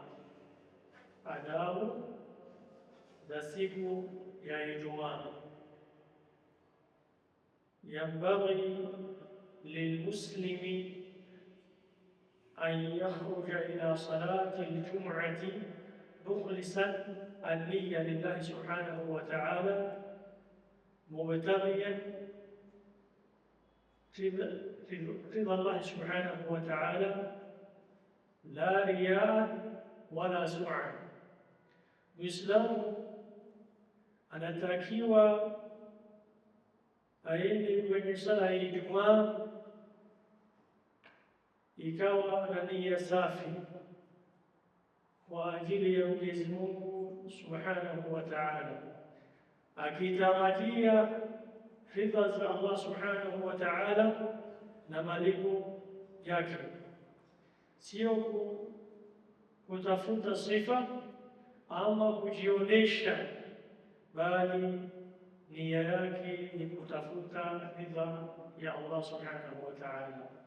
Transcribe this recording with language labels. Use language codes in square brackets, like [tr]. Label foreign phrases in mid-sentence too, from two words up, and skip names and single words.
[sw] Adabu za siku ya Ijumaa. [ar] ينبغي للمسلم أن يخرج إلى صلاة الجمعة مخلصا النية لله سبحانه وتعالى مبتغيا رضا الله سبحانه وتعالى لا رياء ولا سمعة. [sw] Muislamu anatakiwa aende kwenye sala ya Ijumaa ikawa na nia safi kwa ajili ya Mwenyezi Mungu [ar] سبحانه وتعالى, [sw] akitarajia ridha za Allah [ar] سبحانه وتعالى [sw] na malipo yake, sio kutafuta sifa ama kujionesha, bali nia yake ni kutafuta ridha ya Allah [ar] سبحانه وتعالى.